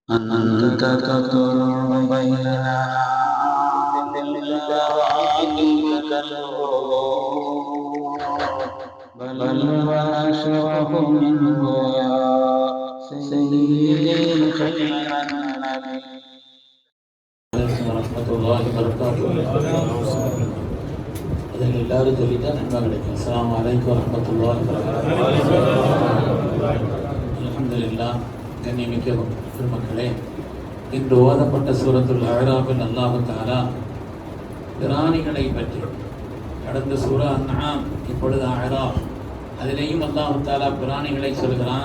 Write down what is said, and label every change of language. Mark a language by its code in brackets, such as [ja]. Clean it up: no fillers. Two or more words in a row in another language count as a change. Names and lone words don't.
[ar] أنت تقر بيننا بالبراء كالنور بل وأشرف منه يا سيدي خير النبي. ورحمة الله وبركاته. [ta] அதில் எல்லாரும் சொல்லிட்டா நன்மை கிடைக்கும். [ar] السلام عليكم ورحمة الله وبركاته. அல்ஹம்துலில்லாஹ். [ta] கண்ணியமிக்க பெருமக்களே, இன்று ஓதப்பட்ட சூரத்துல் அஅராஃபில் அல்லாஹ் தஆலா பிராணிகளை பற்றி, கடந்த சூரா அன்ஆம், இப்பொழுது அஅராஃப், அதிலேயும் அல்லாஹ் தஆலா பிராணிகளை சொல்கிறான்.